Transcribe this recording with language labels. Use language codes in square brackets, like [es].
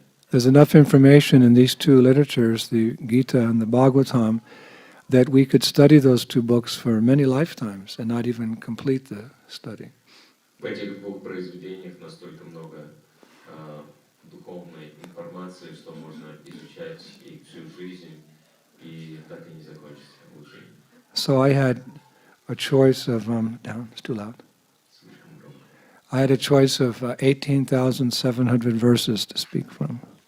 [en] There's enough information in these two literatures, the Gita and the Bhagavatam, that we could study those two books for many lifetimes and not even complete the study. [ru] В этих двух произведениях настолько много духовной информации, что можно изучать их всю жизнь и так и не закончить обучение. [en] So I had a choice of it's too loud. I had a choice of 18,700 verses to speak from.